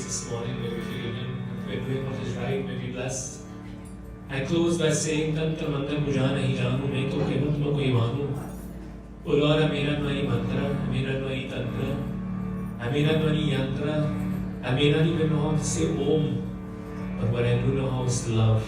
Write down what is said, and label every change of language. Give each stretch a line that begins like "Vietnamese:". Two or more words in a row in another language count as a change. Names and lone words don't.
English: morning may be forgiven. If we're doing what is right, may be blessed. I close by saying,
Hindi: तंत्र मंत्र पूजा नहीं जानूं, मैं तो केवट मा कोई मानूं.
English: O Lord, I may not know any mantra, I may not know any tantra, I may not know any yantra, I may not even know how to say Om, but what I do know how is to love.